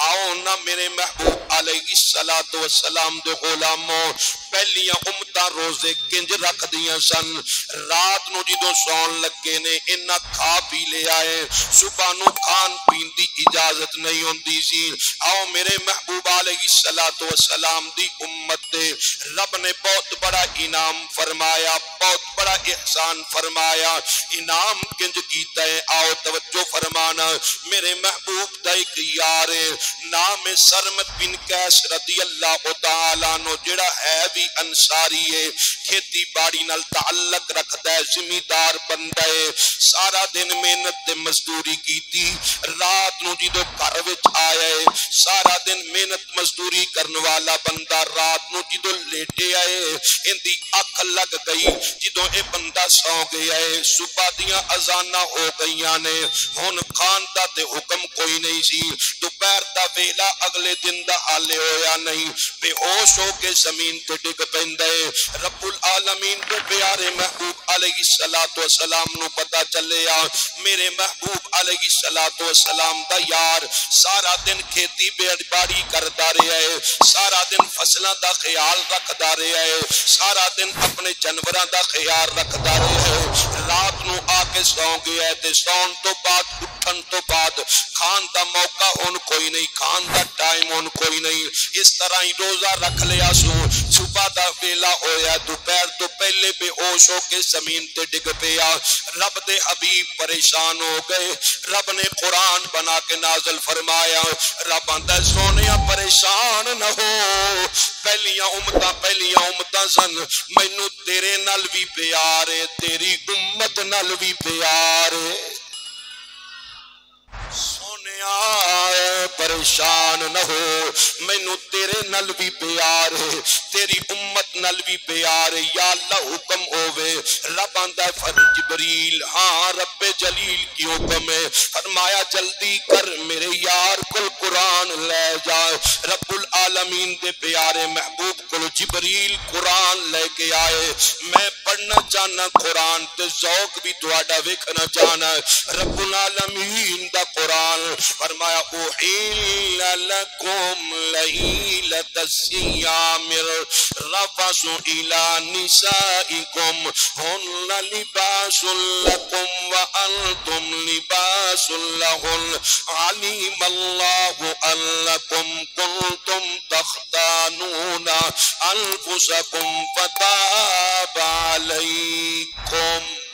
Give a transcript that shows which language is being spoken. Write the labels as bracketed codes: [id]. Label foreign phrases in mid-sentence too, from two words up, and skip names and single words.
[pa] نہ میرے محبوب علیہ السلام دے غلاموں پہلیاں امتاں روزے کنج رکھ دیاں سن رات نو جدوں سون لگے نے انہاں کھا پی لے آئے صبح نو کھان پین دی اجازت نہیں ہوندی سی آؤ میرے محبوب علیہ السلام دی امت دے رب نے بہت بڑا انعام فرمایا بہت بڑا احسان فرمایا انعام کنج کیتا ہے آؤ توجہ فرمانا میرے محبوب دا ایک یار نام سرمت بن قیس رضی اللہ تعالیٰ نو جڑا ہے بھی انصاری ہے کھیتی باڑی نال تعلق رکھتا ہے زمیندار بندہ ہے سارا دن محنت تے مزدوری کیتی رات نو جدو گھر وچ آیا ہے سارا دن محنت مزدوری کرن والا بندہ رات نو جدو لیٹے آئے ان دی اکھ لگ گئی جدو اے بندہ سو گیا ہے صبح دیاں اذاناں ہو گئیاں نے ہن خان دا تے حکم کوئی نہیں سی دوپہر دا ویلا اگلے دن دا حالے ہویا نہیں بے ہوش ہو کے زمین تے ڈگ پیندا ہے رب العالمین دے پیارے محبوب علیہ السلام نو پتہ چلیا میرے محبوب علیہ السلام دا یار سارا دن کھیتی باڑی کردا رہیا ہے سارا دن فصلاں دا خیال رکھدا رہیا ہے سارا دن اپنے جانوراں دا خیال رکھدا رہیا ہے رات نو آ کے سو گیا ہے تے سون تو بعد اٹھن تو بعد کھان دا موقع ہن کوئی نہیں کھان دا ٹائم ہن کوئی نہیں اس طرح ہی روزہ رکھ لیا سو صبح دا ویلا ہویا دوپہر تو پہلے بے ہوش ہو کے زمین تے ڈگ پیا رب دے حبیب پریشان ہو گئے رب نے قرآن بنا کے نازل فرمایا رب آندا سونیا پریشان نہ ہو پہلیاں امتاں سن مینوں تیرے نال بھی پیار ہے تیری امت نال بھی پیار ہے پریشان نہ ہو مینوں تیرے نال بھی پیار ہے تیری امت نال بھی پیار ہے یا اللہ حکم ہووے رب آندا ہے جبریل ہاں رب جلیل کی حکم ہے فرمایا جلدی کر میرے یار کل قرآن لے جا رب العالمین دے پیارے محبوب کل جبریل قرآن لے کے آئے میں پڑھنا چاہنا قرآن تے ذوق بھی تہاڈا ویکھنا چاہنا رب العالمین دا قرآن فرمایا [ar] اوحیل لکم لیلۃ الصیام الرفث الی نسائکم ہن لباس لکم وانتم لباس لہن علیم اللہ انکم کنتم تختانون انفسکم فتاب علیکم